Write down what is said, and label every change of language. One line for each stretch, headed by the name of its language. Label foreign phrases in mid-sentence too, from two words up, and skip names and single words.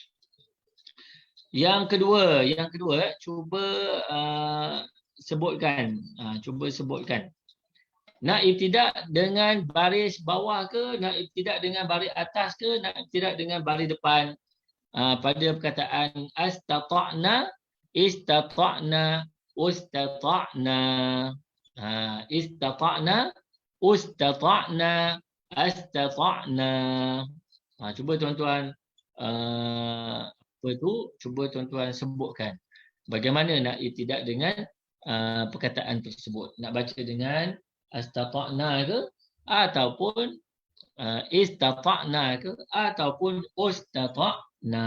Malay: Yang kedua, cuba sebutkan. Nak ibtidak dengan baris bawah ke, nak ibtidak dengan baris atas ke, nak ibtidak dengan baris depan? Pada perkataan istata'na, istata'na, ustata'na. Istata'na, ustata'na, astata'na. Cuba tuan-tuan cuba tuan-tuan sebutkan bagaimana nak ibtidak dengan perkataan tersebut. Nak baca dengan astata'na ke ataupun istata'na ke ataupun ustata'na.